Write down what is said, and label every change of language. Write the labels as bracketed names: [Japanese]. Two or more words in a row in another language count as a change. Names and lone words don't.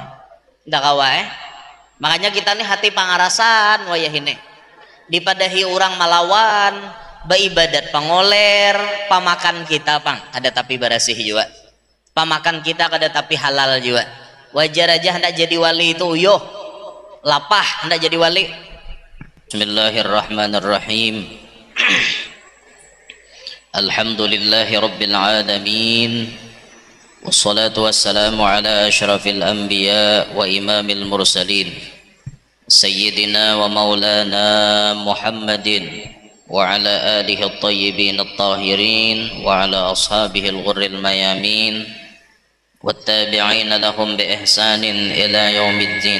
[Banjar] Ndak kawa Makanya kita nih hati pangarasan wayah ini. Dipadahi orang malawan beribadat pangoler, pamakan kita pang ada tapi barasih juga, pamakan kita ada tapi halal juga. Wajar aja hendak jadi wali itu uyuh lapah hendak jadi wali. [Arabic] بسم الله الرحمن الرحيم. الحمد لله رب العالمين والصلاة والسلام على أشرف الأنبياء وإمام المرسلين سيدنا ومولانا محمد وعلى آله الطيبين الطاهرين وعلى أصحابه الغر الميامين والتابعين لهم بإحسان إلى يوم الدين.